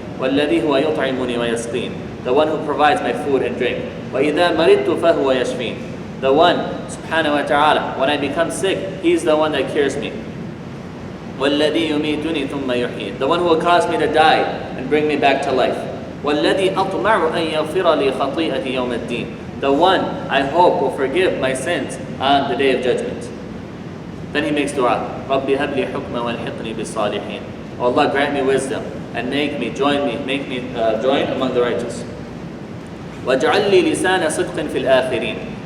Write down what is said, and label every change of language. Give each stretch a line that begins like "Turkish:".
Arabic: وَالَّذِي هُوَ يُطْعِمُنِي وَيَسْقِينِ.
English: The one who provides my food and drink.
Arabic: وَإِذَا مَرِضْتُ فَهُوَ يَشْفِينِ.
English: The one, subhanahu wa ta'ala, when I become sick, He's the one that cures me.
Arabic: وَالَّذِي يُمِيتُنِي ثُمَّ يُحْيِينِ.
English: The one who will cause me to die and bring me back to life.
Arabic: وَالَّذِي أَطْمَعُ أَن يَغْفِرَ لِي خَطِيئَتِي يَوْمَ الدِّينِ.
English: The one I hope will forgive my sins on the day of judgment. Then he makes dua.
Arabic: رَبِّ هَبْ لِي حُكْمًا وَالْحِقْنِي بِالصَّالِحِينَ.
English: Oh Allah, grant me wisdom and make me join among the righteous.
Arabic: وَاجْعَلْ لِي لِسَانَ صِدْقٍ فِي الْآخِرِينَ.